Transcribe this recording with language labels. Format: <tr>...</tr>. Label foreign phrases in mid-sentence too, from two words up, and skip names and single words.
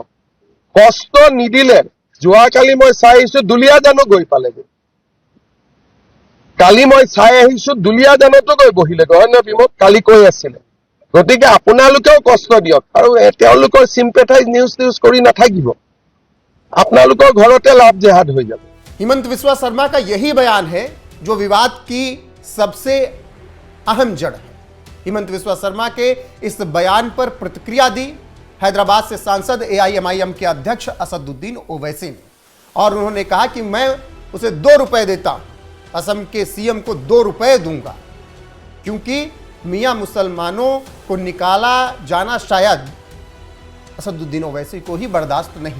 <as>কষ্ট নিদিলে, যোৱাকালি মই চাই আহিছো দুলীয়াজানো গৈ পালেগৈ। কালি মই চাই আহিছো দুলীয়াজানতো গৈ বহিলেগৈ, হয় নে বিমত? কালি কৈ আছিলে। গতিকে আপোনালোকেও কষ্ট দিয়ক আৰু তেওঁলোকৰ চিম্পেথাইজ নিউজ কৰি নাথাকিব। আপোনালোকৰ ঘৰতে</as> <en>love jihad</en> <as>হৈ যাব।</as> <hi>हिमंत बिस्वा शर्मा का यही बयान है जो विवाद की सबसे अहम जड़ है। हिमंत बिस्वा शर्मा के इस बयान पर प्रतिक्रिया दी हैदराबाद से सांसद एआईएमआईएम के अध्यक्ष असदुद्दीन ओवैसी ने और उन्होंने कहा कि मैं उसे 2 रुपए देता हूं, असम के सीएम को 2 रुपए दूंगा, क्योंकि मियां मुसलमानों को निकाला जाना शायद असदुद्दीन ओवैसी को ही बर्दाश्त नहीं।</hi>